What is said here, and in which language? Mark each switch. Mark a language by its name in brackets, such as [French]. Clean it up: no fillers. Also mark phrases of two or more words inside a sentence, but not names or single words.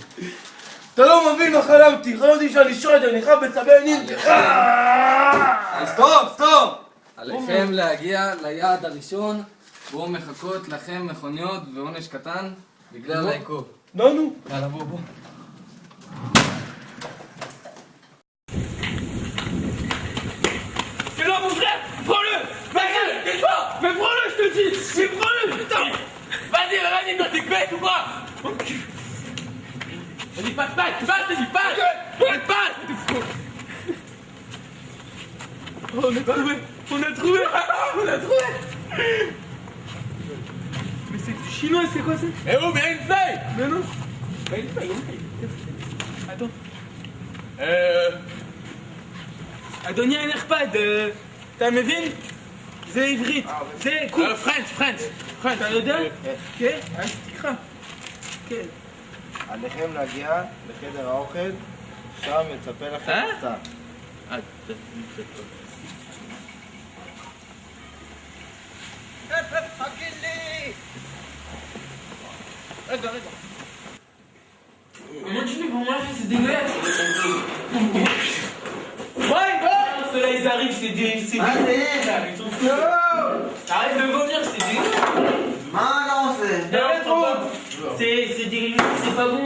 [Hebrew] אתה לא מבין מה חלמתי שאני שורד, אני חייב בצבי נינג'ה. סטופ! עליכם להגיע ליעד הראשון, בו מחכות לכם מכוניות ועונש קטן בגלל העיכוב. נו. יאללה, בוא. [French] C'est là mon frère! Prends-le! Vas-y! Tais-toi! Mais prends-le, je te dis! Mais prends-le, putain! Vas-y, toi t'es bête ou quoi? Vas-y, passe! On a trouvé! Mais c'est du chinois, c'est quoi ça? Eh oh, mais une feuille! Mais non! Une feuille. Attends. [Hebrew] אדוני הנכבד, אתה מבין? זה עברית, זה קורס. פרנץ'. אתה יודע? כן? אז תקרא. כן. עליכם להגיע לחדר האוכל, שם יצפה לכם מבצע. רגע. [French] Comment tu fais pour manger? C'est dégueulasse. Ceux-là ils arrivent, c'est dégueulasse. Ils sont fous. Arrête de vomir, c'est dégueulasse. C'est dégueulasse, c'est pas bon.